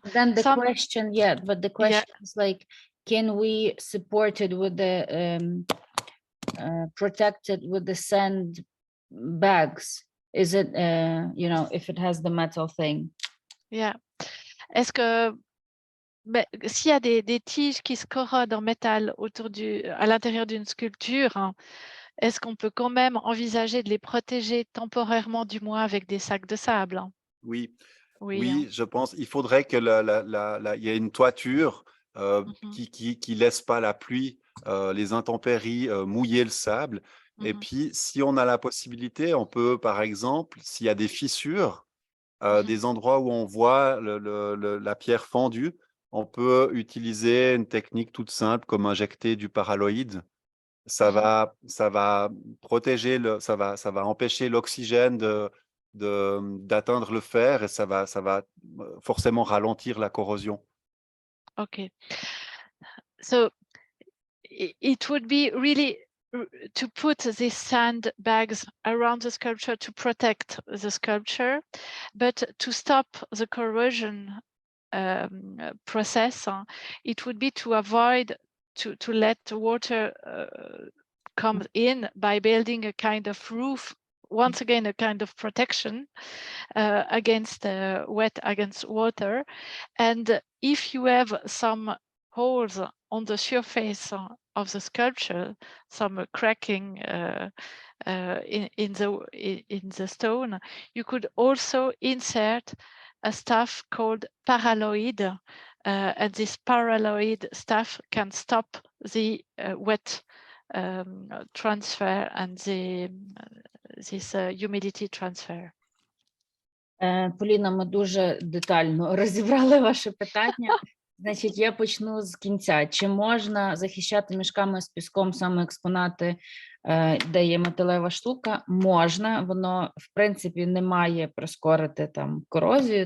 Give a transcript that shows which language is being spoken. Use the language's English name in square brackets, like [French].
[English] Then the question, but the question is like, can we support it with the protected with the sand bags? Is it, if it has the metal thing? Yeah. [French] Est-ce que s'il y a des tiges qui se corrodent en métal à l'intérieur d'une sculpture, est-ce qu'on peut quand même envisager de les protéger temporairement, du moins avec des sacs de sable? Oui, Oui, je pense. Il faudrait que il y ait une toiture qui laisse pas la pluie, les intempéries mouiller le sable. Et puis, si on a la possibilité, on peut, par exemple, s'il y a des fissures, des endroits où on voit la pierre fendue, on peut utiliser une technique toute simple comme injecter du paraloïde. Ça va protéger ça va empêcher l'oxygène d'atteindre le fer et ça va forcément ralentir la corrosion. [English] Okay. So it would be really to put these sandbags around the sculpture to protect the sculpture, but to stop the corrosion process, it would be to avoid to let water come in by building a kind of roof, once again a kind of protection against water. And if you have some holes on the surface of the sculpture, some cracking in the stone, you could also insert a stuff called paraloid, and this paraloid stuff can stop the wet transfer and this humidity transfer. [Ukrainian] Поліна, ми дуже детально розібрали ваше питання. Значить, я почну з кінця. Чи можна захищати мішками з піском саме експонати, де є металева штука? Можна, воно, в принципі, не має прискорити там корозію.